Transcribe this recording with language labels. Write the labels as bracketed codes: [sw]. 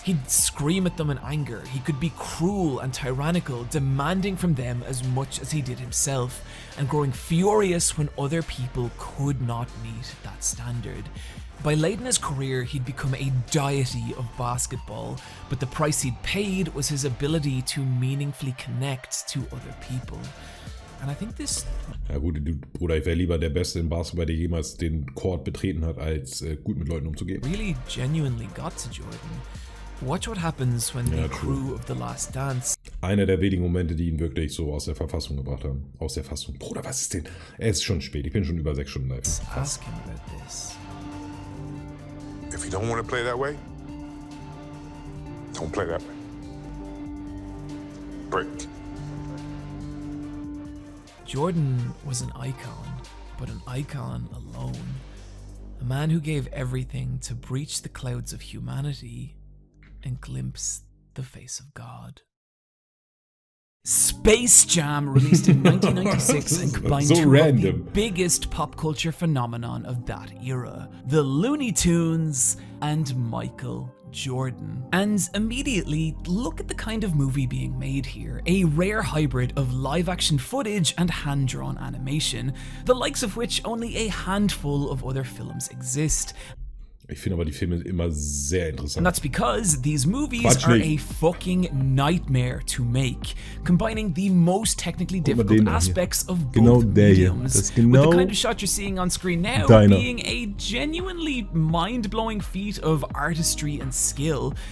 [en] He'd scream at them in anger. He could be cruel and tyrannical, demanding from them as much as he did himself, and growing furious when other people could not meet that standard. By late in his career, he'd become a deity of basketball, but the price he'd paid was his ability to meaningfully connect to other people. And I think this... [de] Ja gut, Bruder, ich wäre lieber der Beste im Basketball, der jemals den Court betreten hat, als gut mit Leuten umzugehen. [en] Really genuinely got to Jordan. Watch what happens when the crew of The Last Dance... [de] Einer der wenigen Momente, die ihn wirklich so aus der Verfassung gebracht haben. Aus der Fassung. Bruder, was ist denn? Es ist schon spät, ich bin schon über 6 Stunden live. [en] Ask him about this. If you don't want to play that way, don't play that way. Break. Jordan was an icon, but an icon alone. A man who gave everything to breach the clouds of humanity and glimpse the face of God. Space Jam, released in 1996 and combined two of the biggest pop culture phenomenon of that era, the Looney Tunes and Michael Jordan. And immediately, look at the kind of movie being made here, a rare hybrid of live-action footage and hand-drawn animation, the likes of which only a handful of other films exist. [de] Ich finde aber die Filme immer sehr interessant. [en] And that's because these movies are a fucking nightmare to make, combining the most technically difficult aspects of both mediums, with the kind of shot you're seeing on screen now being a genuinely mind-blowing feat of artistry and skill.